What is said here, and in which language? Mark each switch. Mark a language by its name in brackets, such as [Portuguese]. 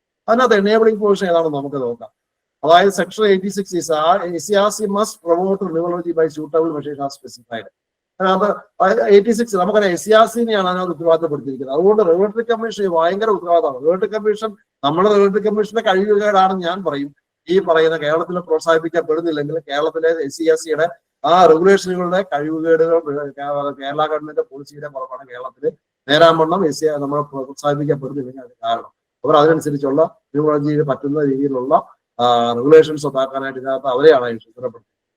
[Malayalam] അതിനകത്ത് enabling provision ഏതാണെന്ന് നമുക്ക് നോക്കാം. [English] അതായത് section 86 SCRC must promote renewable energy by suitable measures as specified. [Malayalam] അതിനകത്ത് 86 നമുക്കറിയാം SCRC-നെയാണ് അതിനകത്ത് ഉത്തരവാദിത്തപ്പെടുത്തിയിരിക്കുന്നത്. അതുകൊണ്ട് റെഗുലേറ്ററി കമ്മീഷൻ ഭയങ്കര ഉത്തരവാദിത്തമാണ്. റെഗുലേറ്ററി കമ്മീഷൻ നമ്മുടെ റെഗുലേറ്ററി കമ്മീഷന്റെ കഴിവുകേടാണെന്ന് ഞാൻ പറയും. ഈ പറയുന്ന കേരളത്തിൽ പ്രോത്സാഹിപ്പിക്കപ്പെടുന്നില്ലെങ്കിൽ കേരളത്തിലെ SCRC-യുടെ ആ റെഗുലേഷനുകളുടെ കഴിവുകേടുകൾ കേരള ഗവൺമെന്റ് പോളിസിയുടെ പുറത്താണ് കേരളത്തിൽ നേരാവണ്ണം നമ്മൾ പ്രോത്സാഹിപ്പിക്കപ്പെടുന്നില്ലെങ്കിൽ അത് കാരണം അവർ അതിനനുസരിച്ചുള്ള റിന്യൂവബിൾ എനർജിയിൽ പറ്റുന്ന രീതിയിലുള്ള റെഗുലേഷൻസ് ഉണ്ടാക്കാനായിട്ട് ഇതിനകത്ത് അവരെയാണ് ചുമതലപ്പെടുത്തുന്നത്.